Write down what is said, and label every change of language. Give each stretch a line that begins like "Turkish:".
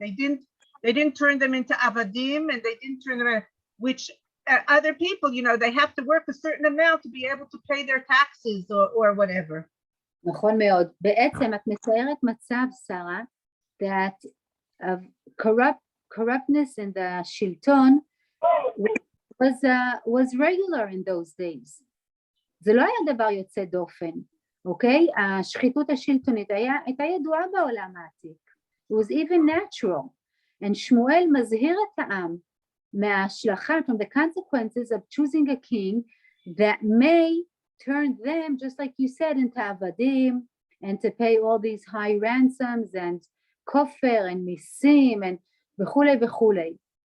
English: They didn't turn them into avadim, and they didn't turn them into, which other people, they have to work a certain amount to be able to pay their taxes or whatever.
Hebrew: נכון מאוד. בעצם את מתארת מצב,
English: שרה, that of corruptness in the שלטון was regular in those days.
Hebrew: זה לא היה דבר יוצא דופן, אוקיי? השחיתות השלטונית הייתה ידועה בעולם העתיק.
English: It was even natural. And שמואל
Hebrew: מזהיר את העם מההשלכה,
English: from the consequences of choosing a king that may turn them, just like you said, into avadim, and to pay all these high ransoms and כופר and מיסים and וכולי וכולי.